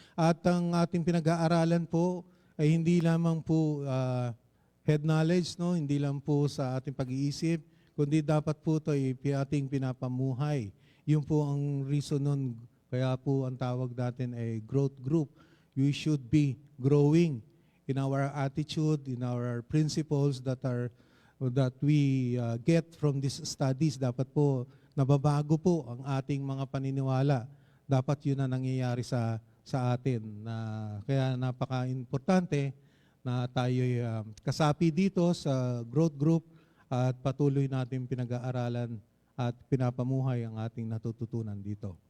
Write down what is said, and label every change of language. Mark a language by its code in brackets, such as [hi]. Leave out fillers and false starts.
[tl] At ang ating pinag-aaralan po ay hindi lamang po [en] head knowledge, [tl] no? Hindi lang po sa ating pag-iisip, kundi dapat po ito ay ating pinapamuhay. Yun po ang reason nun, kaya po ang tawag natin ay growth group. [en] We should be growing in our attitude, in our principles that we get from these studies. [tl] Dapat po nababago po ang ating mga paniniwala. Dapat yun na nangyayari sa atin. Kaya napaka-importante na tayo'y kasapi dito sa growth group at patuloy natin pinag-aaralan at pinapamuhay ang ating natututunan dito.